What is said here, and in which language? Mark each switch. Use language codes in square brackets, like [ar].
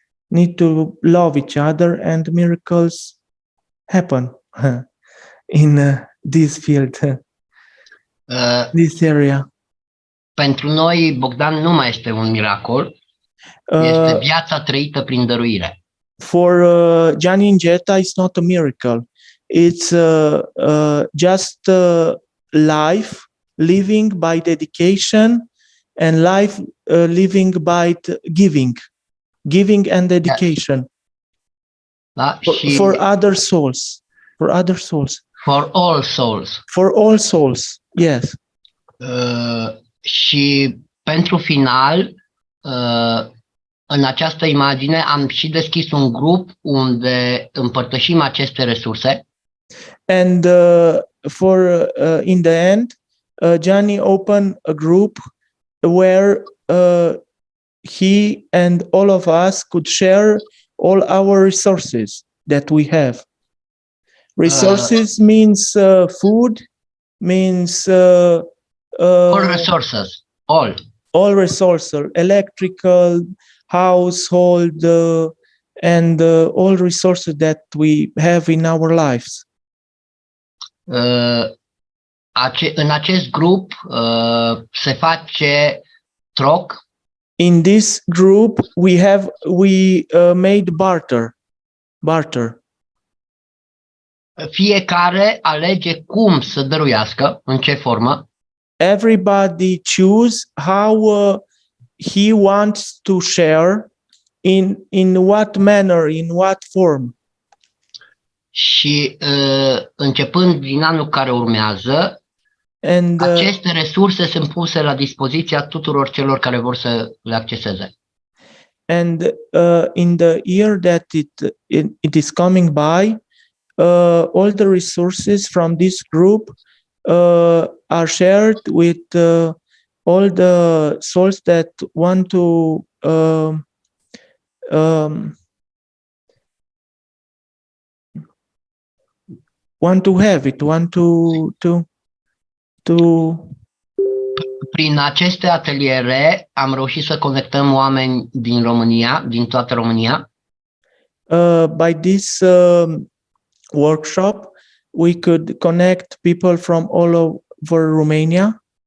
[en] need to love each other, and miracles happen in this field, this area. [ro] Pentru noi, Bogdan nu mai este un miracol, este viața trăită prin dăruire. [en] For Gianni and Jetta, it's not a miracle. It's just life living by dedication, and life living by giving and dedication. [ro] Da? [en] For other souls. For other souls. For all souls. For all souls, yes. [ro] Și pentru final, în această imagine am și deschis un grup unde împărtășim aceste resurse. [en] And for in the end, Gianni opened a group where he and all of us could share all our resources that we have. Resources means food, means all resources, all resources, electrical, household, and all resources that we have in our lives. [ro] În acest grup se face troc. [en] In this group, we made barter. [ro] Fiecare alege cum să dăruiască, în ce formă. [en] Everybody choose how he wants to share, in what manner, in what form. [ro] Și începând din anul care urmează, aceste resurse sunt puse la dispoziția tuturor celor care vor să le acceseze. [en] And in the year that it is coming by, all the resources from this group are shared with all the souls that want to have it, want to. [ro] Prin aceste ateliere am reușit să conectăm oameni din România, din toată România. [en] By this workshop, we could connect people from all over Romania,